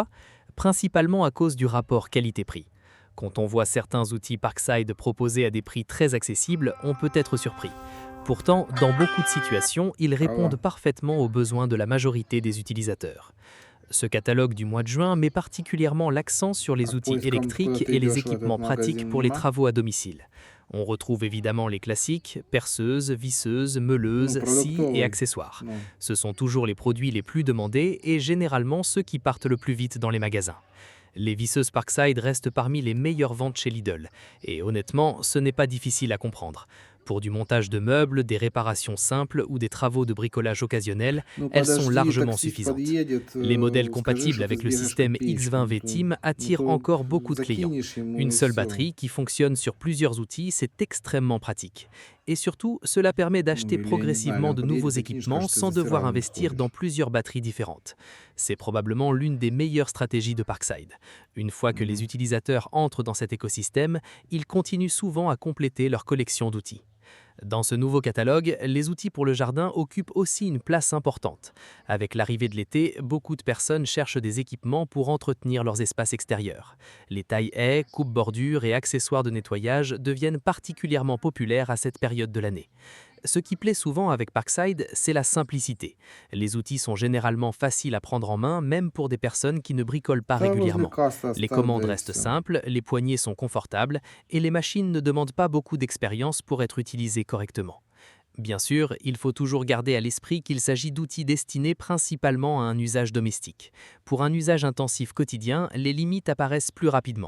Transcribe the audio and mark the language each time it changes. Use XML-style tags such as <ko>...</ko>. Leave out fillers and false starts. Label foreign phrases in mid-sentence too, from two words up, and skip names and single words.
<fr>Principalement à cause du rapport qualité-prix. Quand on voit certains outils Parkside proposés à des prix très accessibles, on peut être surpris. Pourtant, dans beaucoup de situations, ils répondent</fr> <ru>Алло.</ru> <fr>parfaitement aux besoins de la majorité des utilisateurs. Ce catalogue du mois de juin met particulièrement l'accent sur</fr> <ru>А</ru> <fr>les outils</fr> <ru>поиском, куда</ru> <fr>électriques</fr> <ru>ты</ru> <fr>et les</fr> <ru>идешь в этот</ru> <fr>équipements pratiques</fr> <ru>магазин,</ru> <fr>pour les</fr> <ru>нема?</ru> <fr>travaux à domicile. On retrouve évidemment les classiques, perceuses, visseuses,</fr> <ru>Ну,</ru> <fr>meuleuses, scies et</fr> <ru>продуктовый.</ru> <fr>accessoires.</fr> <ru>Ну,</ru> <fr>Ce sont toujours les produits les plus demandés et généralement ceux qui partent le plus vite dans les magasins. Les visseuses Parkside restent parmi les meilleures ventes chez Lidl. Et honnêtement, ce n'est pas difficile à comprendre. Pour du montage de meubles, des réparations simples ou des travaux de bricolage occasionnels,</fr> <ru>ну</ru> <fr>elles sont</fr> <ru>подожди,</ru> <fr>largement</fr> <ru>таксист</ru> <fr>suffisantes.</fr> <ru>подъедет,</ru> <fr>Les modèles</fr> <ru>скажи,</ru> <fr>compatibles</fr> <ru>что ты</ru> <fr>avec le</fr> <ru>сбегаешь</ru> <fr>système</fr> <ru>копеечку,</ru> <fr>X20V Team</fr> <ru>ну</ru> <fr>attirent</fr> <ru>то</ru> <fr>encore beaucoup de clients.</fr> <ru>закинешь ему</ru> <fr>Une</fr> <ru>и</ru> <fr>seule</fr> <ru>все.</ru> <fr>batterie qui fonctionne sur plusieurs outils, c'est extrêmement pratique. Et surtout, cela permet</fr> <ru>Ну,</ru> <fr>d'acheter</fr> <ru>или я не знаю, или</ru> <fr>progressivement</fr> <ru>он</ru> <fr>de nouveaux</fr> <ru>подъедет, закинешь,</ru> <fr>équipements</fr> <ru>скажет, ты</ru> <fr>sans</fr> <ru>за</ru> <fr>devoir</fr> <ru>стиралку не</ru> <fr>investir dans</fr> <ru>сходишь.</ru> <fr>plusieurs batteries différentes. C'est probablement l'une des meilleures stratégies de Parkside. Une fois que les Мгм. utilisateurs entrent dans cet écosystème, ils continuent souvent à compléter leur collection d'outils. Dans ce nouveau catalogue, les outils pour le jardin occupent aussi une place importante. Avec l'arrivée de l'été, beaucoup de personnes cherchent des équipements pour entretenir leurs espaces extérieurs. Les tailles haies, coupes-bordures et accessoires de nettoyage deviennent particulièrement populaires à cette période de l'année. Ce qui plaît souvent avec Parkside, c'est la simplicité. Les outils sont généralement faciles à prendre en main, même pour des personnes qui ne bricolent pas</fr> <ru>Та возле</ru> <fr>régulièrement.</fr> <ru>кассы</ru> <fr>Les</fr> <ru>оставь,</ru> <fr>commandes</fr> <ru>да и</ru> <fr>restent</fr> <ru>все.</ru> <fr>simples, les poignées sont confortables et les machines ne demandent pas beaucoup d'expérience pour être utilisées correctement. Bien sûr, il faut toujours garder à l'esprit qu'il s'agit d'outils destinés principalement à un usage domestique. Pour un usage intensif quotidien, les limites apparaissent plus rapidement.</fr>